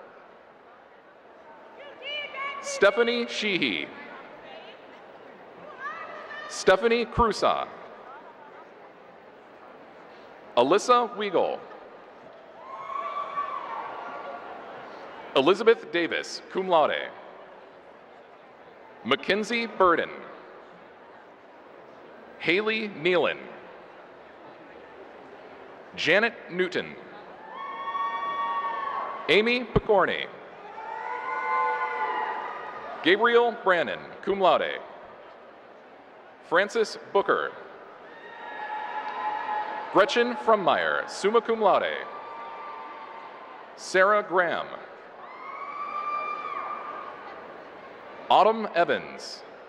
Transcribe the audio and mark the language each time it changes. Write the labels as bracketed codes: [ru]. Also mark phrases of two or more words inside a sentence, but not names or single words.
[en] Stephanie Sheehy. Stephanie Crusa. Alyssa Weigel. Elizabeth Davis, [la] cum laude. [en] Mackenzie Burden. Haley Nealon. Janet Newton. Amy Picorni. Gabriel Brannon, [la] cum laude. [en] Francis Booker. Gretchen Frummeyer, [la] summa cum laude. [en] Sarah Graham. Autumn Evans.